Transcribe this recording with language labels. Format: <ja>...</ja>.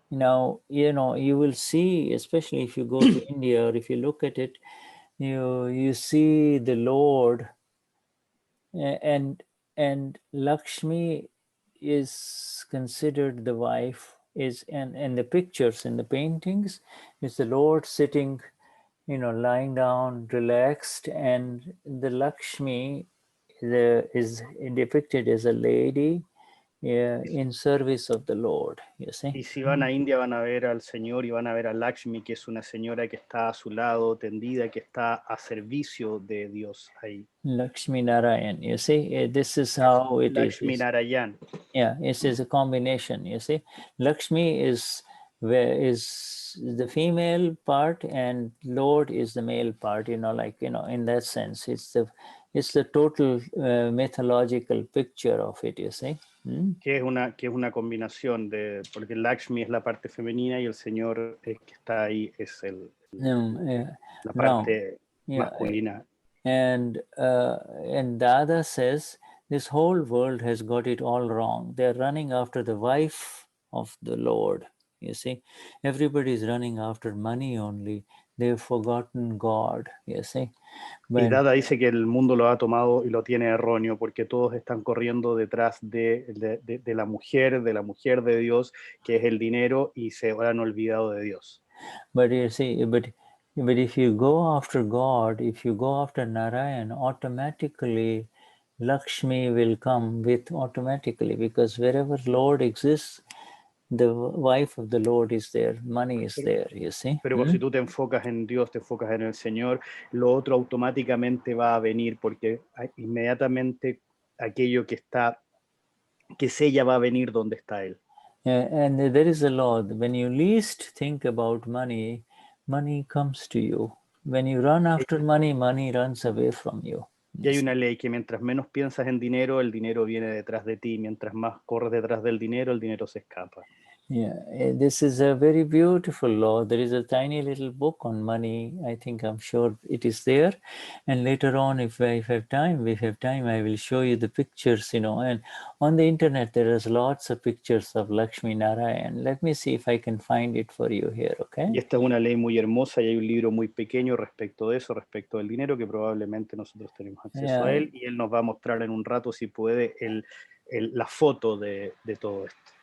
<en>Now, you know, you will see, especially if you go to India or if you look at it, you see the Lord, and Lakshmi is considered the wife, is, and in the pictures, in the paintings, is the Lord sitting, you know, lying down, relaxed, and the Lakshmi is depicted as a lady in service of the Lord, you see.</en> <es>Y si van a India van a ver al Señor y van a ver a Lakshmi, que es una señora que está a su lado, tendida, que está a servicio de Dios ahí.</es> <en>Lakshmi Narayan, you see, this is how it Lakshmi is. Narayan. Yeah, this is a combination, you see. Lakshmi is the female part and Lord is the male part, you know, like, you know, in that sense, it's the total mythological picture of it, you see.</en> <es>Que es una combinación de, porque Lakshmi es la parte femenina y el Señor que está ahí es la parte masculina.</es> <en>And Dada says this whole world has got it all wrong. They're running after the wife of the Lord. You see, everybody is running after money only. They've forgotten God. You see.</en> <es>Y Dada dice que el mundo lo ha tomado y lo tiene erróneo porque todos están corriendo detrás de la mujer de Dios, que es el dinero, y se han olvidado de Dios.</es> <en>But you see, but if you go after God, if you go after Narayan, automatically Lakshmi will come with automatically, because wherever Lord exists, the wife of the Lord is there, money is there, you see.</en> <es>Pero si tú te enfocas en Dios, te enfocas en el Señor, lo otro automáticamente va a venir, porque inmediatamente aquello que es ella va a venir donde está él.</es> <en>And there is a law, when you least think about money, money comes to you. When you run after money, money runs away from you.</en> <es>Y hay una ley que mientras menos piensas en dinero, el dinero viene detrás de ti. Mientras más corres detrás del dinero, el dinero se escapa.</es> <en>Yeah, this is a very beautiful law. There is a tiny little book on money. I think, I'm sure it is there. And later on, if we have time, I will show you the pictures, you know. And on the internet, there is lots of pictures of Lakshmi Narayan. Let me see if I can find it for you here, okay?</en> <es>Y esta es una ley muy hermosa y hay un libro muy pequeño respecto de eso, respecto del dinero, que probablemente nosotros tenemos acceso a él, y él nos va a mostrar en un rato, si puede, la foto de todo esto.</es>